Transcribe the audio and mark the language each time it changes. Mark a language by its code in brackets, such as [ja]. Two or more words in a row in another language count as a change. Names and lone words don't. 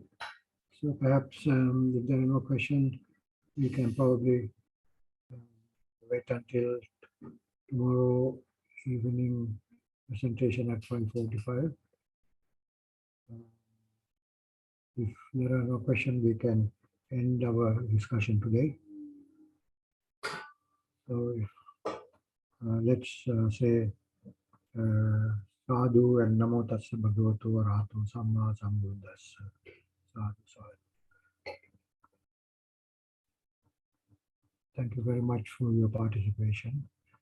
[en] So perhaps if there are no questions, we can probably wait until tomorrow evening presentation at 5:45. If there are no questions, we can end our discussion today. So let's say Sadhu and [pi] Namo Tassa Bhagavato Arahato Samma Sambuddhassa. Sadhu, sadhu. [en] Thank you very much for your participation.